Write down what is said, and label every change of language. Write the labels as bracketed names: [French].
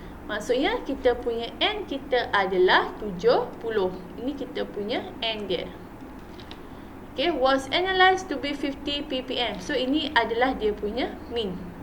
[Malay] Maksudnya kita punya N kita adalah 70. Ini kita punya N dia. [English] Okay, was analyzed to be 50 ppm. [Malay] So ini adalah dia punya mean.